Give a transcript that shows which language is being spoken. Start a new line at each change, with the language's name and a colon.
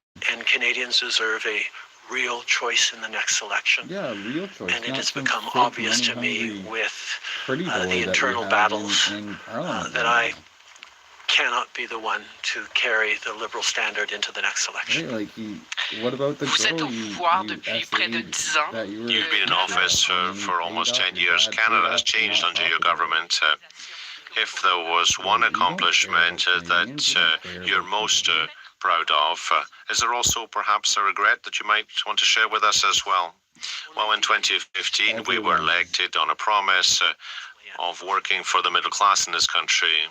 English: And Canadians deserve a real choice in the next election. Yeah, real choice. And it has become obvious to me with the internal battles that I cannot be the one to carry the Liberal standard into the next election. What about the
French: Vous êtes au pouvoir depuis près de 10 ans.
English: You've been in office for almost 10 years. Canada has changed under your government. If there was one accomplishment that you're most proud of, is there also perhaps a regret that you might want to share with us as well? Well, in 2015, we were elected on a promise of working for the middle class in this country.